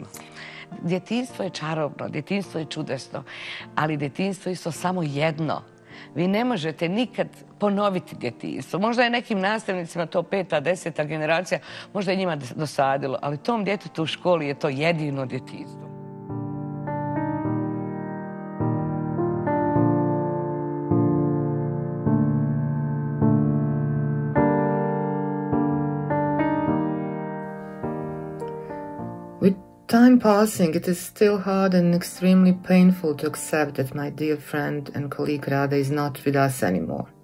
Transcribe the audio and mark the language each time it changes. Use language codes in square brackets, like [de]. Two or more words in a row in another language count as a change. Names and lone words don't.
[hr] Djetinjstvo je čarobno, djetinjstvo je čudesno, ali djetinjstvo je isto samo jedno. Vi ne možete nikad ponoviti djetinjstvo. Možda je nekim nastavnicima to 5., 10. generacija, možda je njima dosadilo, ali tom djetetu u školi je to jedino djetinjstvo. [en] Time passing, it is still hard and extremely painful to accept that my dear friend and colleague Rada is not with us anymore.